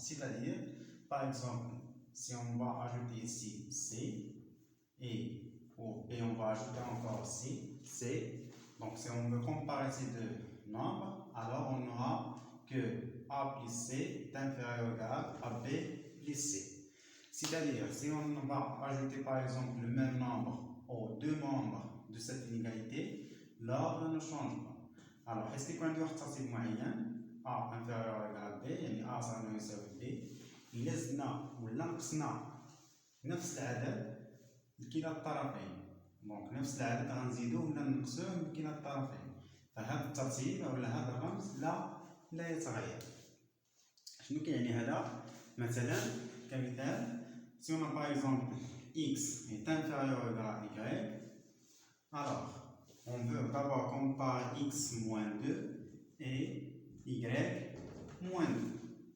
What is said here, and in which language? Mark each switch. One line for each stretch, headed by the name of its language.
French: C'est-à-dire, par exemple, si on va ajouter ici C et on va ajouter encore C, donc si on veut comparer ces deux nombres, alors on aura que A plus C est inférieur ou égal à B plus C. C'est-à-dire, si on va ajouter par exemple le même nombre aux deux membres de cette inégalité, l'ordre ne change pas. Alors, est-ce que quand on doit
Arabic: تصل معين A inférieur ou égal à B, يعني A صار له يساوي B، إلا زدنا ولا نقصنا نفس العدد لكلا الطرفين، دونك نفس العدد غنزيدوه ولا نقصوه لكلا الطرفين، فهذا الترتيب ولا هذا الرمز لا يتغير. شنو كيعني هذا؟ مثلا كمثال،
French: si on a par exemple x est inférieur ou égal à y, alors on veut d'abord comparer x moins 2 et y moins 2.